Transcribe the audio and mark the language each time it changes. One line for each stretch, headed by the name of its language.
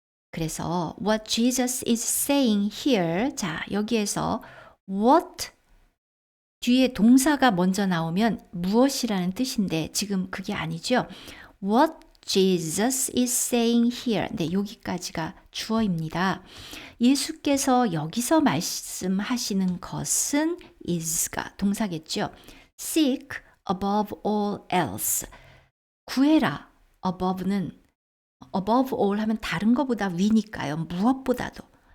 Korean: 그래서
English: what Jesus is saying here
Korean: 자 여기에서 what 뒤에 동사가 먼저 나오면 무엇이라는 뜻인데 지금 그게 아니죠.
English: What Jesus is saying here.
Korean: 네, 여기까지가 주어입니다. 예수께서 여기서 말씀하시는 것은 is가 동사겠죠.
English: Seek above all else.
Korean: 구해라.
English: above all
Korean: 하면 다른 것보다 위니까요. 무엇보다도.